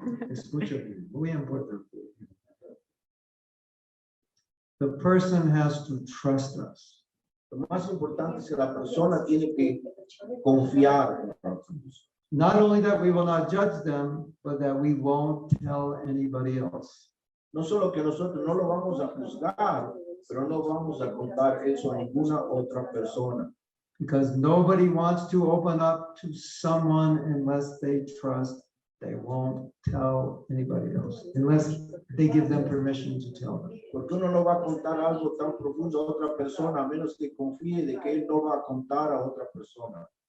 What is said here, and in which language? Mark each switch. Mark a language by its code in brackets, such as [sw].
[es] Escucha, muy importante. [en] The person has to trust us. [es] Lo más importante es que la persona tiene que confiar en nosotros. [en] Not only that we will not judge them, but that we won't tell anybody else. [es] No solo que nosotros no lo vamos a juzgar, pero no vamos a contar eso a ninguna otra persona. [en] Because nobody wants to open up to someone unless they trust they won't tell anybody else, unless they give them permission to tell them. [es] Porque uno no va a contar algo tan profundo a otra persona a menos que confíe de que él no va a contar a otra persona.